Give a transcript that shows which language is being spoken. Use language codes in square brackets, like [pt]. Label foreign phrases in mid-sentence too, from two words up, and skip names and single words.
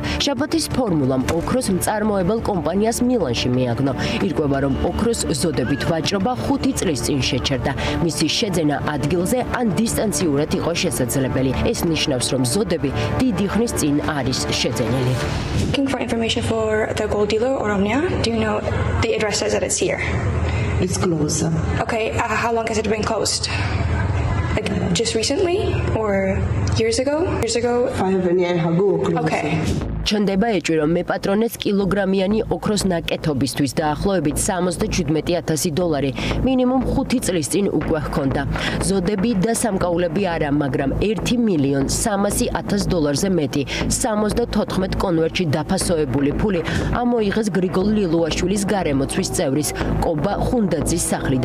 [ka] შაბათის ფორმულამ ოქროს მწარმოებელ კომპანიას მილანში მიაგნო. ირკვევა, რომ ოქროს ზოდებით ვაჭრობა 5 წლის წინ შეჩერდა. მისი შეძენა ადგილზე ან დისტანციურად იყო შესაძლებელი. ეს ნიშნავს, რომ ზოდები დიდი ხნის წინ არის შეძენილი. [en] Looking for information for the gold dealer or Omnia? Do you know the address says that it's here? It's closed. Okay, how long has it been closed? Like just recently or years ago? 5 years ago. Okay. [ka] ჩნდება ეჭვი, რომ მეპატრონეს კილოგრამიანი ოქროს ნაკეთობისთვის დაახლოებით 77,000 დოლარი მინიმუმ 5 წლის წინ უკვე ჰქონდა. ზოდები და სამკაულები არა, მაგრამ 1 მილიონ 300,000 დოლარზე მეტი 74 კონვერტში დაფასოებული ფული ამოიღეს გრიგოლ ლილუაშვილის გარემოცვის წევრის კობა ხუნდაძის სახლიდან.